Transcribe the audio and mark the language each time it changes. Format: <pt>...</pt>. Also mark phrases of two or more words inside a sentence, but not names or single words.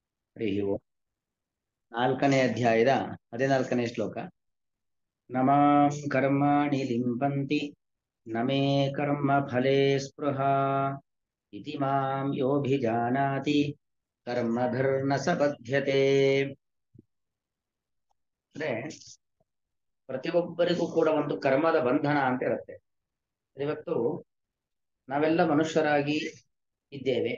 <sa>ಹರಿ ಓಂ.</sa> <kn>4ನೇ ಅಧ್ಯಾಯದ 14ನೇ ಶ್ಲೋಕ.</kn> <sa>ನಮಾಂ ಕರ್ಮಾಣಿ ಲಿಂಪಂತಿ ನಮೇ ಕರ್ಮ ಫಲೇ ಸ್ಪೃಹಾ ಇತಿ ಮಾಂ ಯೋಭಿಜಾನಾತಿ ಕರ್ಮಭಿರ್ನ ಸ ಬಧ್ಯತೆ.</sa> <kn>ಅಂದ್ರೆ ಪ್ರತಿಯೊಬ್ಬರಿಗೂ ಕೂಡ ಒಂದು ಕರ್ಮದ ಬಂಧನ ಅಂತ ಇರುತ್ತೆ. ಇವತ್ತು ನಾವೆಲ್ಲ ಮನುಷ್ಯರಾಗಿ ಇದ್ದೇವೆ.</kn>